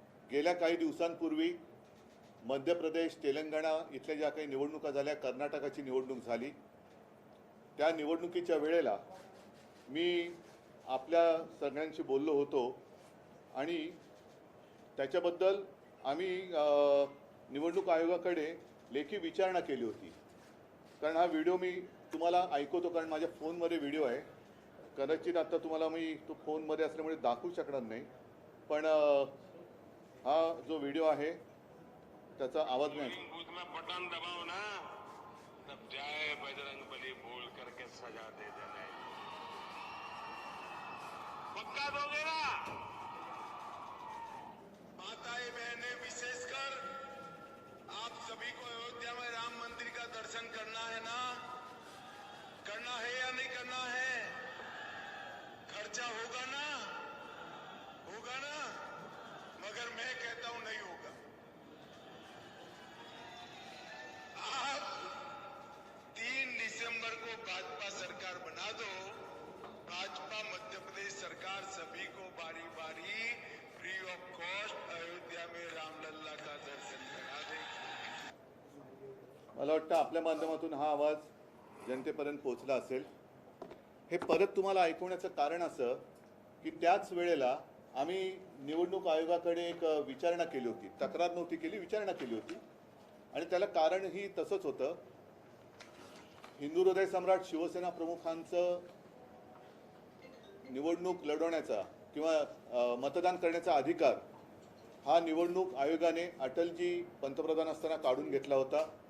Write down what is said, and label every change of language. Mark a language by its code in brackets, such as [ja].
[mr] गेल्या काही दिवसांपूर्वी मध्य प्रदेश, तेलंगणा इथल्या ज्या काही निवडणुका झाल्या, कर्नाटकाची निवडणूक झाली, त्या निवडणुकीच्या वेळेला मी आपल्या सगळ्यांशी बोललो होतो आणि त्याच्याबद्दल आम्ही निवडणूक आयोगाकडे लेखी विचारणा केली होती। कारण हा व्हिडिओ मी तुम्हाला ऐकवतो, कारण माझ्या फोनमध्ये व्हिडिओ आहे। कदाचित आता तुम्हाला मी तो फोनमध्ये असल्यामुळे दाखवू शकणार नाही, पण हा जो व्हिडिओ आहे त्याचा आवाज नाही। [hi] बूथ में बटन दबाओ ना, तब जय बजरंग बली बोल करके सजा दे देना। पक्का दोगे ना? माताएं बहनें, विशेषकर आप सभी को अयोध्या में राम मंदिर का दर्शन करना है ना? करना है या नहीं करना है? खर्चा होगा ना? होगा ना? मगर मैं कहता हूं नहीं होगा। आप 3 दिसंबर को भाजपा सरकार बना दो। भाजपा मध्य प्रदेश सरकार सभी को बारी बारी फ्री ऑफ कॉस्ट अयोध्या में रामलल्ला का दर्शन करा देगी। [mr] मला वाटतं आपल्या माध्यमातून हा आवाज जनतेपर्यंत पोहोचला असेल। हे परत तुम्हाला ऐकवण्याचं कारण असं की त्याच वेळेला आम्ही निवडणूक आयोगाकडे एक विचारणा केली होती, तक्रार नव्हती केली, विचारणा केली होती। आणि त्याला कारणही तसंच होतं। हिंदू हृदय सम्राट शिवसेना प्रमुखांचं निवडणूक लढवण्याचा किंवा मतदान करण्याचा अधिकार हा निवडणूक आयोगाने अटलजी पंतप्रधान असताना काढून घेतला होता।